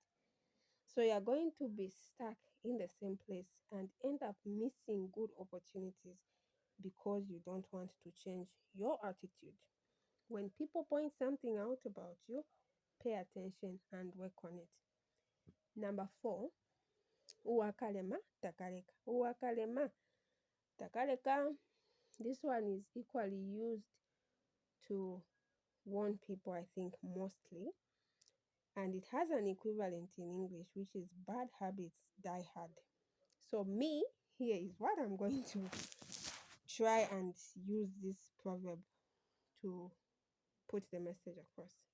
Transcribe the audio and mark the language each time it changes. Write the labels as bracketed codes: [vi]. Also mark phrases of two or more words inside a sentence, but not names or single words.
[en] So you're going to be stuck in the same place and end up missing good opportunities because you don't want to change your attitude. When people point something out about you, pay attention and work on it. Number four, [bem] uwakalema, takaleka. Uwakalema, takaleka. [en] This one is equally used to warn people, I think, mostly. And it has an equivalent in English, which is bad habits die hard. So, me, here is what I'm going to try and use this proverb to put the message across.